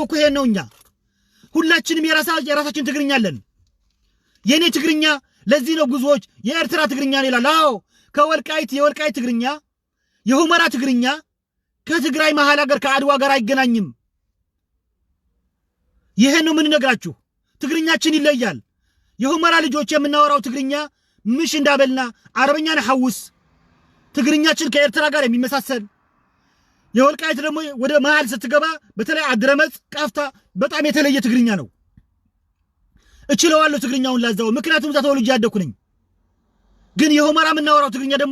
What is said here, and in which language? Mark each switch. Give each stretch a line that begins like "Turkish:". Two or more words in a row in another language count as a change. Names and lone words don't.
Amharic: እኮ ይሄን ነው። እኛ ሁላችንም የራሳችን ትግርኛ አለን። የኔ ትግርኛ ለዚህ ነው ጉዞዎች የኤርትራ ትግርኛ ነው ይላል። አዎ ከወልቃይት የወልቃይት ትግርኛ፣ የሁመራ ትግርኛ ከትግራይ መሃል ሀገር ከአድዋ ጋር አይገናኝም። ይሄን ነው የምንነግራችሁ። ትግርኛችን ይለያል። የሁመራ ልጆች የምናወራው ትግርኛ ምሽ እንዳበልና አረበኛ ነሐውስ ትግርኛችን ከኤርትራ ጋር የሚመሳሰል፣ የወልቃይት ደግሞ ወደ መሃል ስትገባ በተለይ አድረመጽ ቃፍታ በጣም የተለየ ትግርኛ ነው። እችለዋለሁ ትግርኛውን ላዛው፣ ምክንያቱም እዛ ተወልጄ ያደኩ ነኝ። ግን የሁመራ የምናወራው ትግርኛ ደግሞ